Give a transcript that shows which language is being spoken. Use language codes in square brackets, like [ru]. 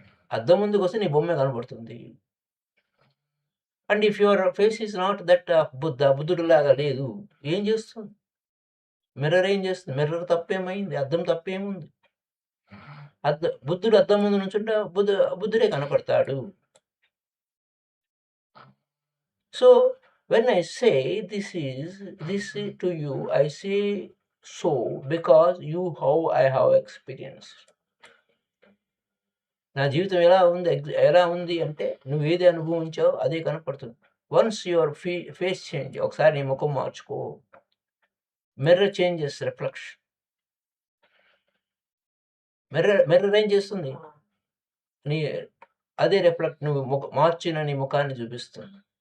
[te] అద్దం ముందుకు వస్తే నీ బొమ్మే కనబడుతుంది. [en] and if your face is not that of [te] బుద్ధుడు లాగా లేదు, ఏం చేస్తుంది? మిర్రర్ ఏం చేస్తుంది? మిర్రర్ తప్పేమైంది? అద్దం తప్పేముంది? బుద్ధుడు అద్దం ముందు నుంచుంటే బుద్ధుడే కనపడతాడు. [en] So when I say this to you, I say so because you how I have experienced. [te] నా జీవితం ఎలా ఉంది అంటే నువ్వు ఏది అనుభవించావు అదే కనపడుతుంది. [en] once your face change, [te] ఒకసారి నీ ముఖం మార్చుకో. [en] Mirror changes reflection. [te] మిర్రర్ ఏం చేస్తుంది? నీ అదే రిఫ్లెక్ట్, నువ్వు మార్చిన నీ ముఖాన్ని చూపిస్తుంది.